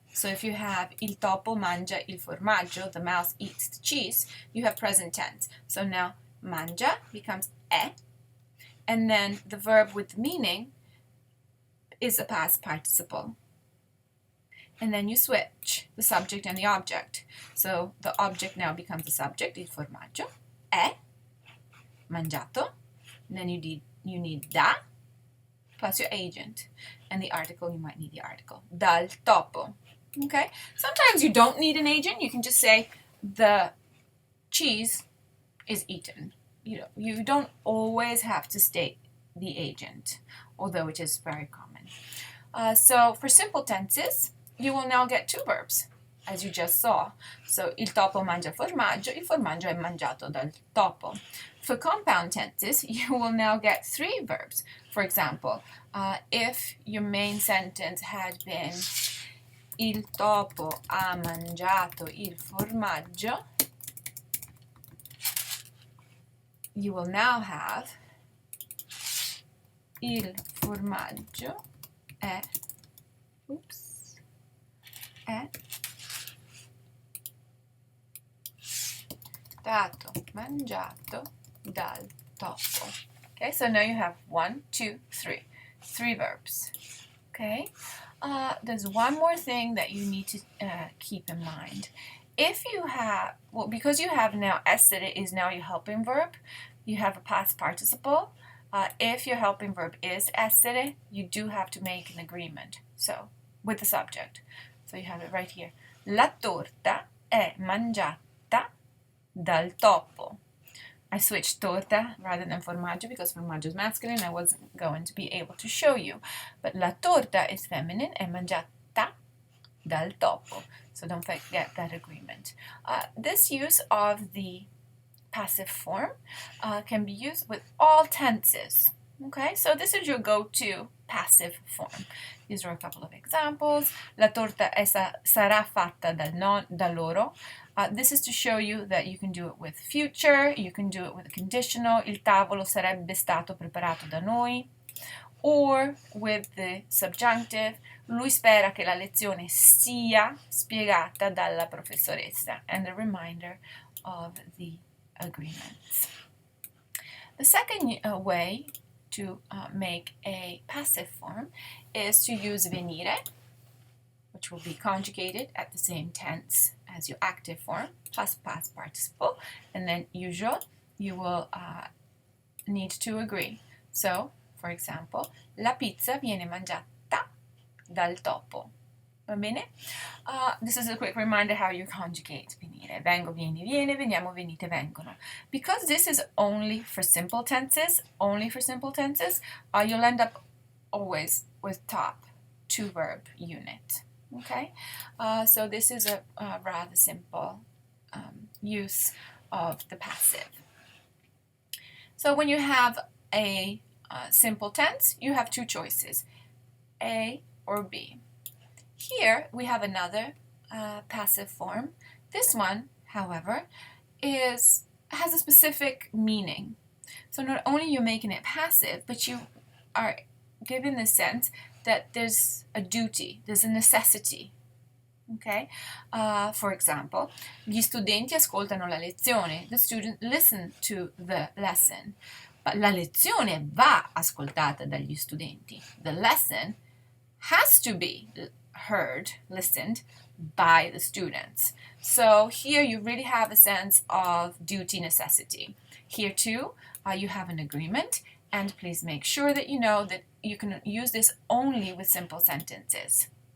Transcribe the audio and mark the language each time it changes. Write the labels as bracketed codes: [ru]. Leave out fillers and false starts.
[en] So if you have [it] il topo mangia il formaggio, [en] the mouse eats the cheese, you have present tense. So now mangia becomes è, and then the verb with the meaning is a past participle. And then you switch the subject and the object. So the object now becomes the subject, [it] il formaggio, è mangiato. [en] And then you need da plus your agent. And the article, you might need the article. [it] Dal topo. [en] Okay? Sometimes you don't need an agent. You can just say the cheese is eaten. You don't always have to state the agent, although it is very common. So for simple tenses, you will now get two verbs, as you just saw. [it] So il topo mangia il formaggio è mangiato dal topo. [en] For compound tenses, you will now get three verbs. For example, if your main sentence had been [it] il topo ha mangiato il formaggio, [en] you will now have [it] il formaggio è stato mangiato dal topo. [en] Okay, so now you have 1, 2, 3. 3 verbs. Okay, there's one more thing that you need to keep in mind. If you have, because you have now essere is now your helping verb, you have a past participle. If your helping verb is essere, you do have to make an agreement. So, with the subject. So you have it right here. [it] La torta è mangiata dal topo. [en] I switched torta rather than formaggio because formaggio is masculine. I wasn't going to be able to show you. But [it] la torta [en] is feminine, [it] è mangiata dal topo. [en] So don't forget that agreement. This use of the passive form can be used with all tenses. Okay, so this is your go-to passive form. These are a couple of examples. [it] La torta sarà fatta da loro. [en] This is to show you that you can do it with future, you can do it with a conditional. [it] Il tavolo sarebbe stato preparato da noi. [en] Or with the subjunctive, [it] lui spera che la lezione sia spiegata dalla professoressa. [en] And a reminder of the agreements. The second way to make a passive form is to use venire, which will be conjugated at the same tense as your active form, plus past participle, and then usual, you will need to agree. So, for example, [it] la pizza viene mangiata dal topo. Va bene? [en] This is a quick reminder how you conjugate venire. [it] Vengo, vieni, viene, veniamo, venite, vengono. [en] Because this is only for simple tenses, you'll end up always with top 2 verb unit. Okay? So this is a rather simple use of the passive. So when you have a simple tense, you have two choices, A or B. Here we have another passive form. This one, however, has a specific meaning. So not only are you making it passive, but you are given the sense that there's a duty, there's a necessity. Okay? For example, [it] gli studenti ascoltano la lezione. [en] The students listen to the lesson. [it] But la lezione va ascoltata dagli studenti. [en] The lesson has to be heard, listened by the students. So here you really have a sense of duty necessity. Here too, you have an agreement, and please make sure that you know that you can use this only with simple sentences.